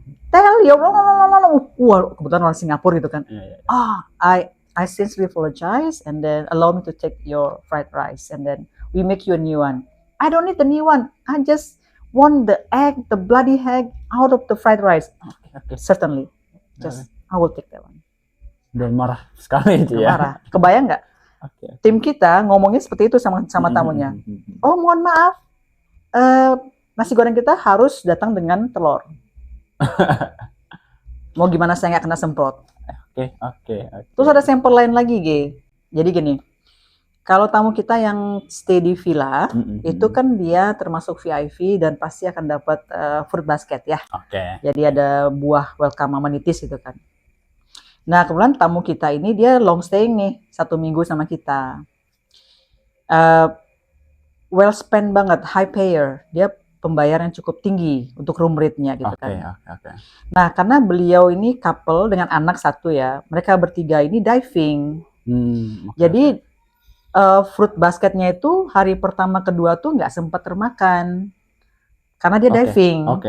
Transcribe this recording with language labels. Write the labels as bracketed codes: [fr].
[en] Tell you, [id] wah kebetulan orang Singapura gitu kan. [en] I sincerely apologize and then allow me to take your fried rice and then we make you a new one. I don't need the new one. I just want the egg, the bloody egg out of the fried rice. Certainly. I will take that one. [id] Udah marah sekali itu ya. Marah. Kebayang nggak? Tim kita ngomongnya seperti itu sama tamunya. Oh mohon maaf, nasi goreng kita harus datang dengan telur. Mau gimana saya nggak kena semprot? Oke. Terus ada sampel lain lagi, G. Jadi gini, kalau tamu kita yang stay di villa, itu kan dia termasuk VIP dan pasti akan dapat fruit basket ya. Jadi ada buah welcome amenities gitu kan. Nah kebetulan tamu kita ini dia long staying nih, 1 minggu sama kita. [en] Well spent [id] banget, [en] high payer. [id] Dia pembayar yang cukup tinggi untuk room rate-nya gitu kan. Nah, karena beliau ini couple dengan anak 1 ya, mereka bertiga ini diving. Jadi fruit basketnya itu hari pertama kedua tuh nggak sempat termakan karena dia diving.